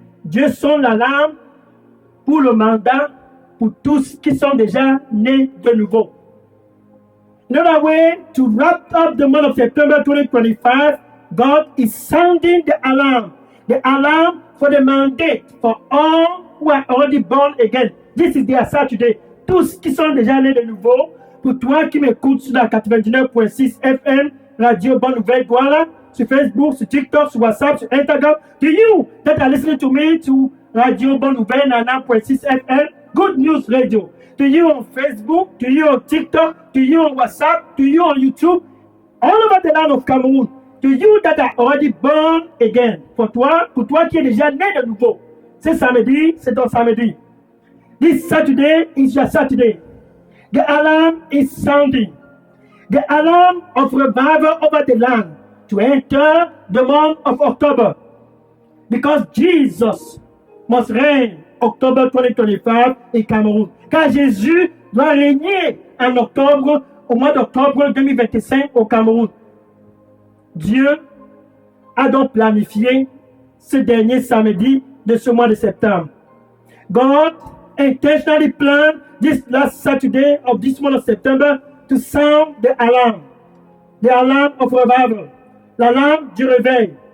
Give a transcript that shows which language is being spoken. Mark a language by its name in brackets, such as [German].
[French] Dieu sonne l'alarme pour le mandat, pour tous qui sont déjà nés de nouveau. [English] Another way to wrap up the month of September 2025, God is sounding the alarm for the mandate for all who are already born again. This is their Saturday. [French] Tous qui sont déjà nés de nouveau, pour toi qui m'écoutes sur la 99.6 FM, Radio Bonne Nouvelle Douala, sur Facebook, sur TikTok, sur WhatsApp, sur Instagram. [English] To you that are listening to me to Radio Bonne Nouvelle 99.6 FM, Good News Radio. To you on Facebook, to you on TikTok, to you on WhatsApp, to you on YouTube, all over the land of Cameroon. To you that are already born again. [French] Pour toi qui es déjà né de nouveau. C'est samedi, c'est ton samedi. [English] This Saturday is your Saturday. The alarm is sounding. The alarm of revival over the land to enter the month of October. Because Jesus must reign October 2025 in Cameroon. [French] Car Jésus doit régner en octobre, au mois d'octobre 2025 au Cameroun. Dieu a donc planifié ce dernier samedi de ce mois de septembre. [English] God intentionally planned this last Saturday of this month of September to sound the alarm of revival, [French] l'alarme du réveil,